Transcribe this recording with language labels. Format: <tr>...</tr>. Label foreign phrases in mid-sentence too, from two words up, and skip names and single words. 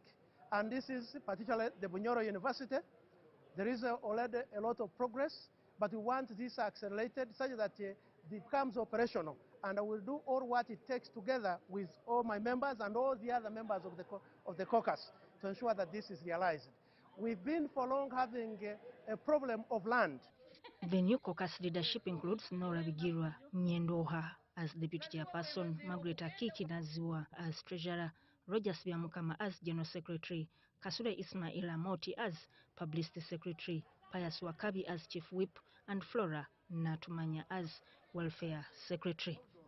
<en>And this is particularly the Bunyoro University. There is already a lot of progress, but we want this accelerated such that it becomes operational. And I will do all what it takes together with all my members and all the other members of the caucus to ensure that this is realized. We've been for long having a problem of land. The new caucus leadership includes Nora Bigirwa Nyendoha as Deputy Chairperson, Margaret Akiki Naziwa as Treasurer, Rogers Byamukama as General Secretary, Kasule Ismail Amoti as Publicity Secretary, Pius Wakabi as Chief Whip, and Flora Natumanya as Welfare Secretary.</en>